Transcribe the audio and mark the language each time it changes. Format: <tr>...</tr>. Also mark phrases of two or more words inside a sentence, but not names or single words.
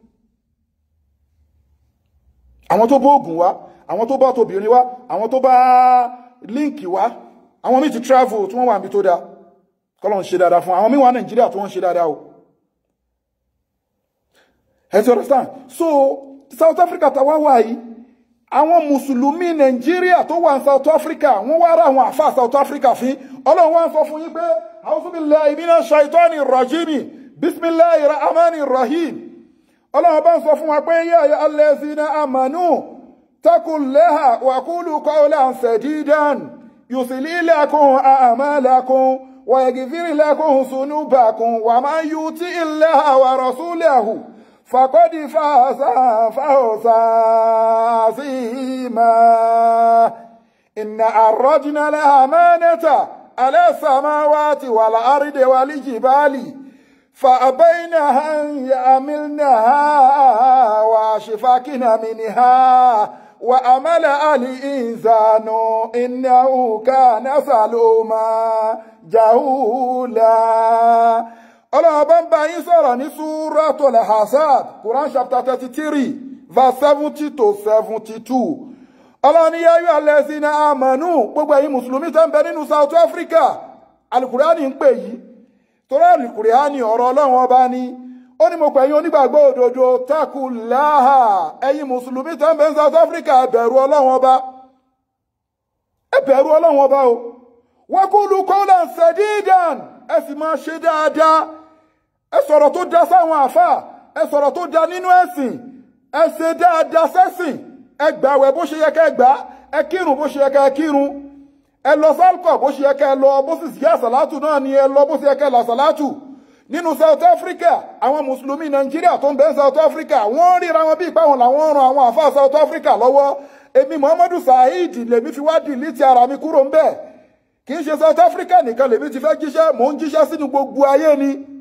<yo>àwọn tó bá ògùn wá àwọn tó bá tóbìnrin wá àwọn tó bá líǹkì wá àwọn míì ti travel tí wọ́n wà níbi tó dáa kọ́lọ̀ ń ṣe dáadáa fún àwọn míì wà Nàìjíríà tí wọ́n ń ṣe dáadáa o ẹ ti understand so South Africa tàwa wà yìí àwọn mùsùlùmí Nàìjíríà tó wà ní South Africa wọ́n wá ra àwọn àfáà</yo> <ar>South Africa fín Ọlọ́run wá ń sọ fún yín pé أعوذ بالله من الشيطان الرجيم بسم الله الرحمن الرحيم</ar> <yo>Ọlọ́run bá ń sọ fún wa pé</yo> <ar>يا أيها الذين آمنوا اتقوا الله وقولوا قولا سديدا يصلح لكم أعمالكم و يغفر لكم ذنوبكم ومن يطع الله ورسوله فقد فاز فوزا عظيما إنا عرضنا الأمانة على السماوات والأرض والجبال فأبين أن يحملنها وأشفقن منها وحمل الإنسان إنه كان ظلوما جهولا</ar> <yo>Ọlọ́run bá ń bá yín sọ̀rọ̀ ní Suratul Ahzab Quran</yo> <en>chapter 33 verse 70 to 72</en> <yo>Ọlọ́run ní</yo> <ar>يا أيها الذين آمنوا</ar> <yo>gbogbo ẹ̀yin mùsùlùmí tẹ́ ń bẹ nínú South Africa Al-Qur'ani ń pè yìí torí Al-Qur'ani ọ̀rọ̀ Ọlọ́run ọba ni ó ní mo pè yín onígbàgbọ́ òdodo taqullaha ẹ̀yin mùsùlùmí tẹ́ ń bẹ ní South Africa ẹ bẹ̀rù Ọlọ́run ọba ẹ bẹ̀rù Ọlọ́run ọba o</yo> <ar>وقولوا قولا سديدا</ar> <yo>ẹ sì máa ṣe dáadáa ẹ sọ̀rọ̀ tó dá sáwọn àfáà ẹ sọ̀rọ̀ tó dá nínú ẹ̀sìn ẹ ṣe dáadáa sẹ́sìn ẹ gbààwẹ̀ bó ṣe yẹ ká gbà ẹ kírun bó ṣe yẹ ká kírun ẹ lọ sálkọ̀ bó ṣe yẹ ká lọ bó sì sí àsàlátù náà ni ẹ lọ bó ṣe yẹ ká lọ àsàlátù nínú South Africa àwọn mùsùlùmí Nàìjíríà tó ń bẹ South Africa wọ́n ríra wọn bí ìpáwọn làwọn ran àwọn àfáà South Africa lọ́wọ́ èmi Muhammadu Saheed lèmi fi wá dìlítì ara mi kúrò ń bẹ̀ kì í ṣe South Africa nìkan lèmi ti fẹ́ jíṣẹ́ mò ń jíṣẹ́ sínú gbogbo ayé ni</yo>